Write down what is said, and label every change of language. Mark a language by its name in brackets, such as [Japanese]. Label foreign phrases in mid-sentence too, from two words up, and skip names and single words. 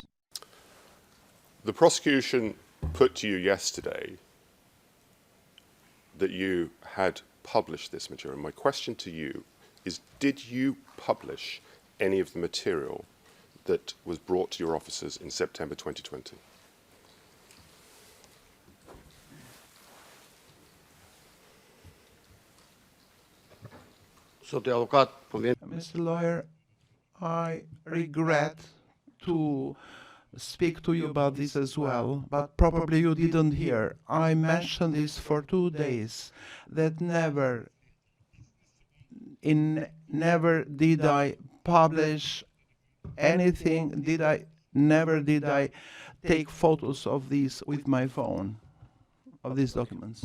[English] The prosecution put to you yesterday that you had published this material. My question to you is, did you publish any of the material that was brought to your offices in September 2020? [Albanian] Zoti avokat, po vjen. [English] Mr. Lawyer, I regret to speak to you about this as well, but probably you didn't hear. I mentioned this for 2 days, that never did I publish anything, never did I take photos of these with my phone, of these documents.